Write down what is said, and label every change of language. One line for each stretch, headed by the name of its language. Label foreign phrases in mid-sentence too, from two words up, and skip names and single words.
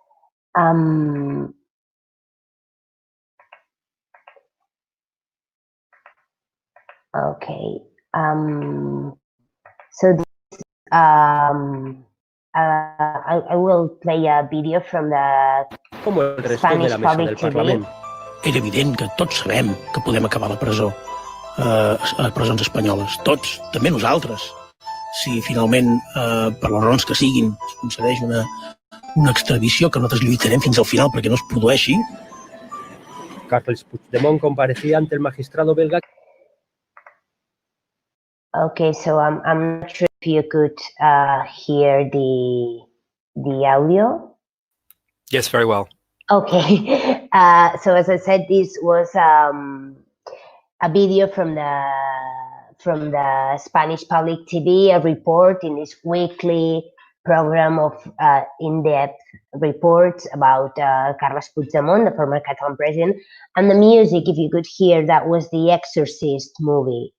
English: Okay. So this, I will play a video from the Spanish public TV.
Catalan: Era evident que tots sabem que podem acabar a la presó, a presons espanyoles, tots, també nosaltres. Si finalment, per les raons que siguin, es concedeix una extradició, que nosaltres lluitarem fins al final perquè no es produeixi.
Spanish: Carles Puigdemont comparecía ante el magistrado belga.
English: Okay, so I'm not sure if you could hear the audio. Yes, very well. Okay, so as I said, this was a video from the Spanish public TV, a report in this weekly program of in-depth reports about Carles Puigdemont, the former Catalan president, and the music, if you could hear, that was the Exorcist movie.